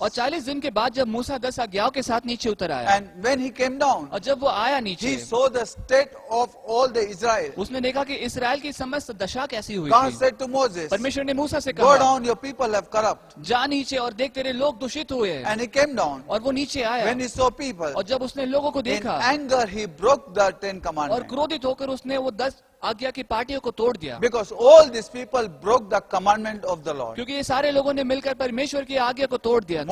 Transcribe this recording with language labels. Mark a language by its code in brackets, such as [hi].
[hi] और 40 दिन के बाद जब मूसा 10 आज्ञाओं के साथ नीचे उतर आया [en] and when he came down, [hi] और जब वो आया [en] he [hi] नीचे, [en] saw the state of all the Israel. [hi] उसने देखा कि इसराइल की समस्त दशा कैसी हुई [en] God [hi] थी। [en] said to Moses, [hi] परमेश्वर ने मूसा से [en] Go [hi] कहा, [en] down, your people have corrupt. [hi] जा नीचे और देख तेरे लोग दूषित हुए हैं। [en] And he came down. [hi] और वो नीचे आया [en] When he saw people, [hi] और जब उसने लोगों को [en] in [hi] देखा [en] anger he broke the 10 [hi] और [en] commandments. [hi] क्रोधित होकर उसने वो 10 आज्ञा की पार्टियों को तोड़ दिया, [en] Because all these people broke the commandment of the Lord. [hi] क्योंकि ये सारे लोगों ने मिलकर परमेश्वर की आज्ञा को तोड़ दिया था।